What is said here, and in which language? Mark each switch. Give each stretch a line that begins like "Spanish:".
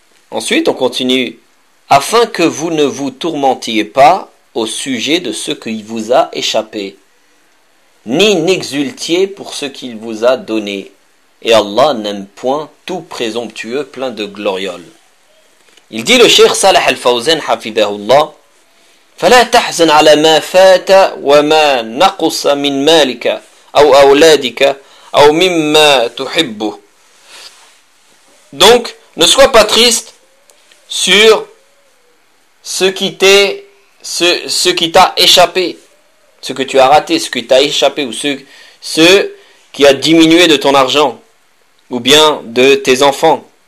French: Ensuite, on continue. Afin que vous ne vous tourmentiez pas au sujet de ce qui vous a échappé, ni n'exultiez pour ce qu'il vous a donné. Et Allah n'aime point tout présomptueux plein de glorioles. Il dit le Cheikh Salah al-Fawzan, hafidahullah,
Arabic: فَلَا تَحْزَنْ عَلَى مَا فَاتَ وَمَا نَقُصَ مِنْ مَالِكَ ou أولادك ou مما تحب.
French: Donc ne sois pas triste sur ce qui t'a échappé, ce que tu as raté, ce qui t'a échappé ou ce qui a diminué de ton argent ou bien de tes enfants.